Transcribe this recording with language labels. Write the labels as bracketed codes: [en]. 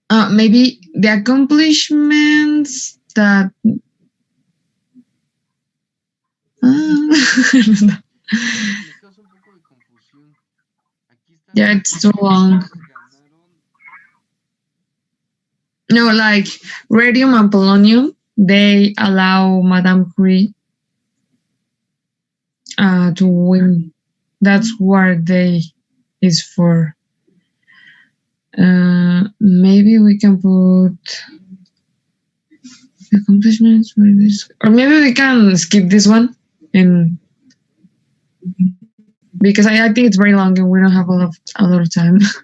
[en] Maybe the accomplishments that. I don't know. [es] Me causa un poco de confusión. Aquí está [en] Yeah, it's too long. No, like radium and polonium, they allow Madame Curie to win. That's what they is for. Maybe we can put accomplishments for this, or maybe we can skip this one, and because I think it's very long and we don't have a lot of time.